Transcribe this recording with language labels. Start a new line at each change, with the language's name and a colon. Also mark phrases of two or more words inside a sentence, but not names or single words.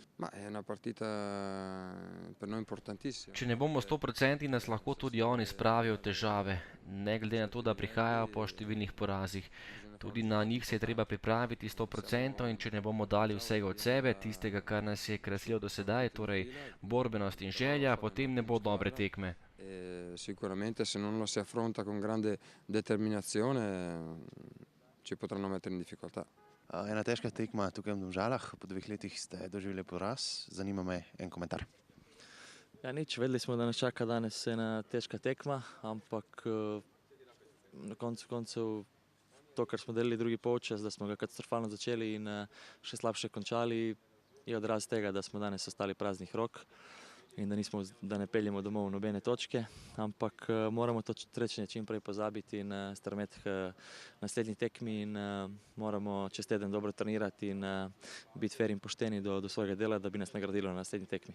Slovenian: Če ne bomo 100%, nas lahko tudi oni spravijo v težave, ne glede na to, da prihajajo po številnih porazih. Tudi na njih se je treba pripraviti 100% in če ne bomo dali vsega od sebe, tistega, kar nas je krasilo do sedaj, torej borbenost in želja, potem ne bo dobre tekme.
Italian: Sicuramente se non lo si affronta con grande determinazione ci potranno mettere in difficoltà.
Slovenian: Ena težka tekma tukaj v Domžalah, po 2 letih ste doživeli poraz, zanima me en komentar. Ja, nič, vedeli smo, da nas čaka danes ena težka tekma, ampak na koncu to, kar smo delali drugi polčas, da smo ga katastrofalno začeli in še slabše končali, je odraz tega, da smo danes ostali praznih rok in da ne peljemo domov nobene točke, ampak moramo to srečanje čim prej pozabiti in strmeti k naslednji tekmi in moramo čez teden dobro trenirati in biti fer in pošteni do svojega dela, da bi nas nagradilo na naslednji tekmi.